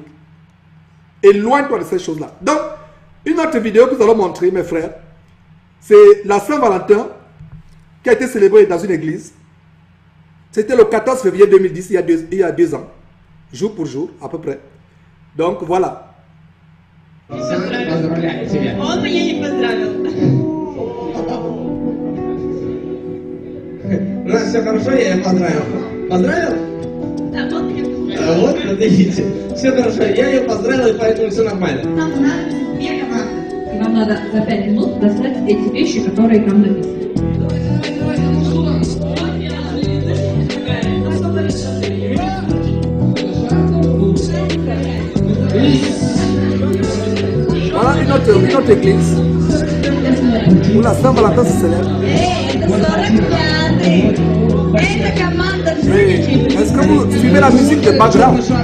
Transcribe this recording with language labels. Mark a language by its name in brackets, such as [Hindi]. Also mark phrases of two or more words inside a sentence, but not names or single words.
[French] Éloigne-toi de ces choses-là. Donc, une autre vidéo que nous allons montrer, mes frères, c'est la Saint-Valentin qui a été célébrée dans une église. C'était le 14 février 2010, il y a 2 ans. Jour pour jour, à peu près. Donc, voilà. [Russian] Все хорошо, я ее поздравил. Поздравил? Вот, видите. Все хорошо, я ее поздравил, и поэтому все нормально. Вам надо за 5 минут достать эти вещи, которые там написаны. [French] Voilà une autre église où la Saint-Valentin se célèbre. Est-ce que vous suivez la musique de background?